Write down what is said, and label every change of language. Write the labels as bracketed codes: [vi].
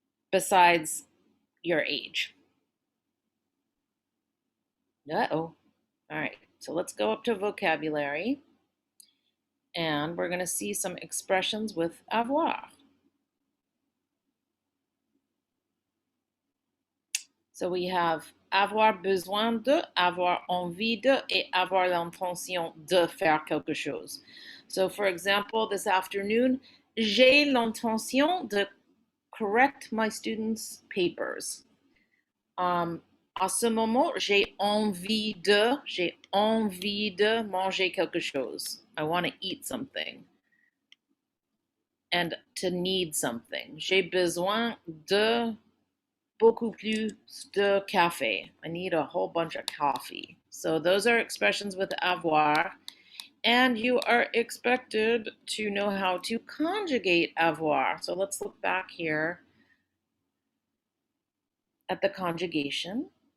[en] Besides your age. Uh-oh. All right, so let's go up to vocabulary. And we're going to see some expressions with avoir. So we have [fr] avoir besoin de, avoir envie de, et avoir l'intention de faire quelque chose. [en] So for example, this afternoon, [fr] j'ai l'intention de [en] correct my students' papers. [fr] À ce moment, j'ai envie de manger quelque chose. [en] I want to eat something. And to need something. [fr] J'ai besoin de beaucoup plus de café. [en] I need a whole bunch of coffee. So those are expressions with avoir. And you are expected to know how to conjugate avoir. So let's look back here at the conjugation.